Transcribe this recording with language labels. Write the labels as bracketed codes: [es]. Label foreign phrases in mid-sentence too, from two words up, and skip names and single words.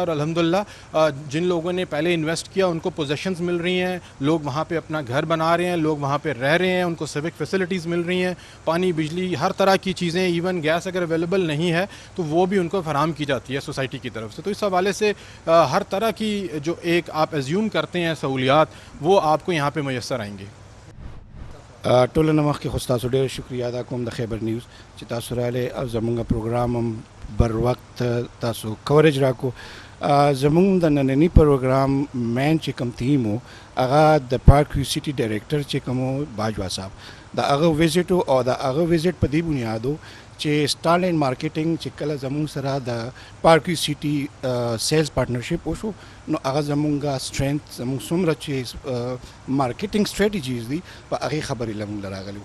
[ur] اور الحمدللہ جن لوگوں نے پہلے انویسٹ کیا ان کو پوزیشنز مل رہی ہیں، لوگ وہاں پہ اپنا گھر بنا رہے ہیں، لوگ وہاں پہ رہ رہے ہیں، ان کو [en] civic facilities [ur] مل رہی ہیں، پانی، بجلی، ہر طرح کی چیزیں, [en] even gas [ur] اگر اویلیبل نہیں ہے تو وہ بھی ان کو فراہم کی جاتی ہے سوسائٹی کی طرف سے. تو اس حوالے سے ہر طرح کی جو ایک آپ اسیوم کرتے ہیں سہولیات وہ آپ کو یہاں پہ میسر آئیں گی. [ps] ټولنه مخکې خو ستاسو ډېر شکریہ ادا کوم د خیبر نیوز چې تاسو راغلی او زمونږ پروګرام هم بر وخت تاسو کوریج راکو. زمونږ د نننی پروګرام مین چې کوم تیم و هغه د پارکویو سیټي ډایرکټر چې کوم و باجوا صاحب، د هغه ویزټ او د هغه ویزټ په دې بنیاد و چې سټارلینډ مارکیټینګ چې کله زمونږ سره د پارکویو سیټي [en] sales partnership [ps] وشو نو هغه زمونږ سټرینث زمونږ څومره چې [en] marketing strategies [ps] دي په هغې خبرې له مونږ راغلي.